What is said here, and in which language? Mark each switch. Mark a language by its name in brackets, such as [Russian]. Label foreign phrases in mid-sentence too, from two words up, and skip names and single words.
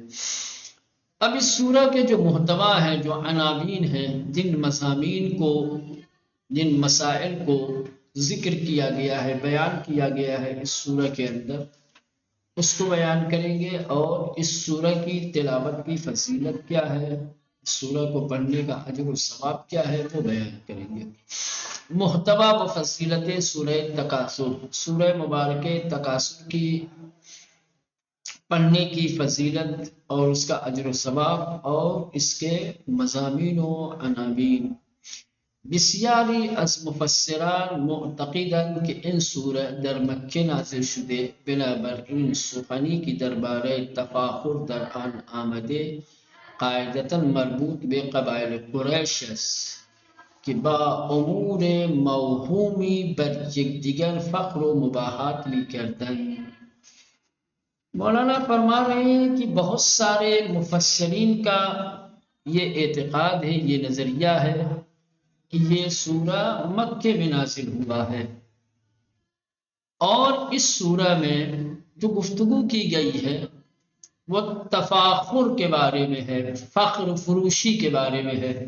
[Urdu] اب اس سورہ کے جو محتوا ہے، جو عناوین ہیں، جن مضامین کو، جن مسائل کو ذکر کیا گیا ہے، بیان کیا گیا ہے اس سورہ کے اندر، اس کو بیان کریں گے. اور اس سورہ کی تلاوت کی فضیلت کیا ہے، اس سورہ کو پڑھنے کا اجر و ثواب کیا ہے، وہ بیان کریں گے. محتوا و فضیلت سورہ تکاثر، سورہ مبارکہ تکاثر کی پڑھنے کی فضیلت اور اس کا اجر و ثواب اور اس کے مضامین و عناوین. [Persian] بسیاری از مفسران معتقدند که این سوره در مکه نازل شده، بنابر این سخنی که درباره تفاخر در آن آمده قاعدتا مربوط به قبایل قریش است که با امور موهومی بر یکدیگر فخر و مباحات می‌کردند. [Urdu] مولانا فرما رہے ہیں کہ بہت سارے مفسرین کا یہ اعتقاد ہے، یہ نظریہ ہے کہ یہ سورہ مکے میں نازل ہوا ہے، اور اس سورہ میں جو گفتگو کی گئی ہے وہ تفاخر کے بارے میں ہے، فخر فروشی کے بارے میں ہے.